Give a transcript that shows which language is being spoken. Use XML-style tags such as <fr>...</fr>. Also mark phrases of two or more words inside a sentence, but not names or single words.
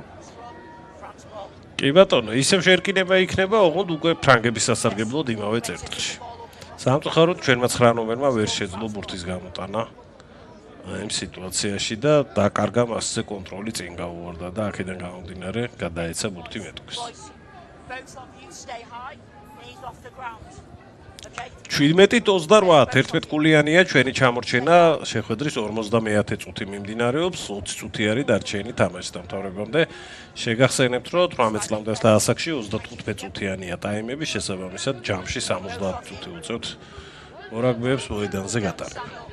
<ka>კი ბატონო, ისევ შერკინება იქნება, ოღონდ უკვე ფრანგების სასარგებლოდ იმავე წერტილში. სამწუხაროდ ჩვენმა 9 ნოემბერმა ვერ შეძლო ბურთის გამოტანა იმ სიტუაციაში და დაკარგა მასზე კონტროლი წინ გაუვარდა და აქედან გამომდინარე გადაეცა ბურთი მეტყვის.</ka> <en>Both of you stay high, knees off the ground. Okay?</en> <ka>17-28 11 კულიანია ჩვენი ჩამორჩენა შეხვედრის 50-ე წუთი მიმდინარეობს 20 წუთი არის დარჩენილი თამაშის დამთავრებამდე შეგახსენებთ რომ 18 წლამდე და ასაკში 35 წუთიანია ტაიმები შესაბამისად ჯამში 70 წუთი უწევთ მორაგბეებს მოედანზე გატარება.</ka>